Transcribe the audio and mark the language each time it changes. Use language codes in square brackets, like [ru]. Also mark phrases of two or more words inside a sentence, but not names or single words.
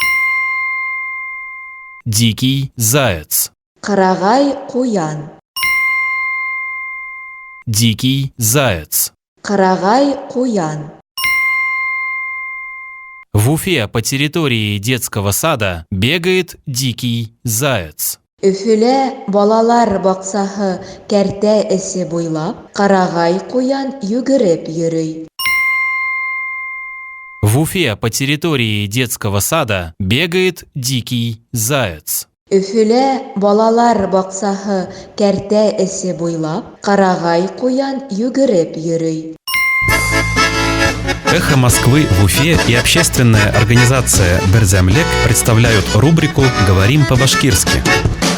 [ru] Дикий заяц. [ba] Карагай куян. [ru] Дикий заяц. [ba] Карагай куян. [ru] В Уфе по территории детского сада бегает дикий заяц. [ba] Өфөлә балалар баксаһы кәртә эсе буйлап, карагай куян йөгереп йөрөй. [ru] В Уфе по территории детского сада бегает дикий заяц. [ba] Өфөлә балалар баксаһы кәртә эсе буйлап, карагай куян йөгереп йөрөй. [ru] «Эхо Москвы» в Уфе и общественная организация «Берзямлек» представляют рубрику «Говорим по-башкирски».